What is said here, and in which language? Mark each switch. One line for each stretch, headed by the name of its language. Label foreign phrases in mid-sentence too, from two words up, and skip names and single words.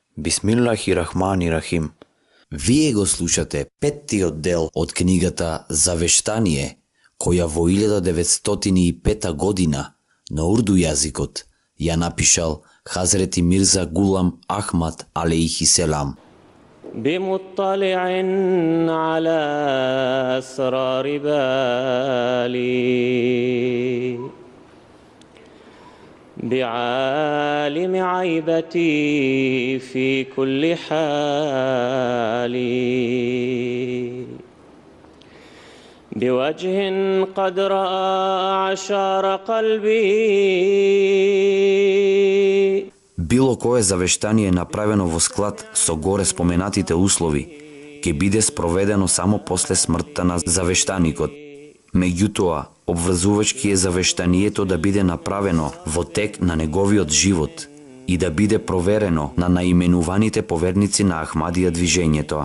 Arabic: بسم الله الرحمن الرحيم.
Macedonian: Вие го слушате петтиот дел од книгата Завештание, која во 1905 година на урду јазикот ја напишал Хазрети Мирза Гулам Ахмад
Arabic: عليه السلام. بمطلع على أسرار بالي بعالم عيبتي في كل حال بوجه قد رأى عشار قلبي.
Macedonian: Било кое завештание направено во склад со горе споменатите услови ќе биде спроведено само после смртта на завештаникот. Меѓутоа, обврзувачки е завештанието да биде направено во тек на неговиот живот и да биде проверено на наименуваните поверници на Ахмадија движењето.